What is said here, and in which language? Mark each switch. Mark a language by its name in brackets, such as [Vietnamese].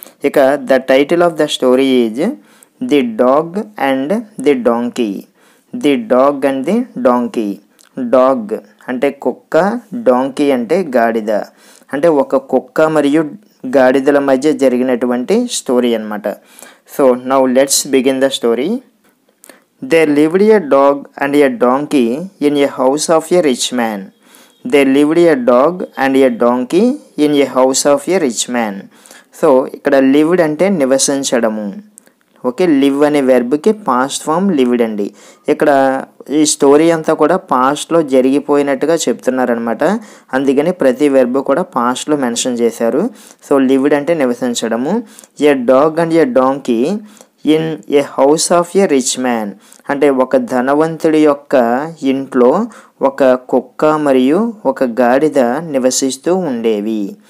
[English] ఇక the title of the story is the dog and the donkey. The dog and the donkey. Dog [Telugu] అంటే కుక్క, [English] donkey [Telugu] అంటే గాడిద. అంటే ఒక కుక్క మరియు గాడిదల మధ్య జరిగినటువంటి స్టోరీ అన్నమాట. [English] So now let's begin the story. There lived a dog and a donkey in a house of a rich man. There lived a dog and a donkey in a house of a rich man. [Telugu] So ఇక్కడ lived అంటే నివసించడము. Okay, live అనే వెర్బ్కి past form lived అండి. ఇక్కడ ఈ story అంతా కూడా పాస్ట్లో జరిగిపోయినట్టుగా చెప్తున్నారనమాట. అందుకని ప్రతి వెర్బ్ కూడా పాస్ట్లో మెన్షన్ చేశారు. సో లివ్డ్ అంటే నివసించడము. [English] a dog and a donkey in a house of a rich man [Telugu] అంటే ఒక ధనవంతుడి యొక్క ఇంట్లో ఒక కుక్క మరియు ఒక గాడిద నివసిస్తూ ఉండేవి.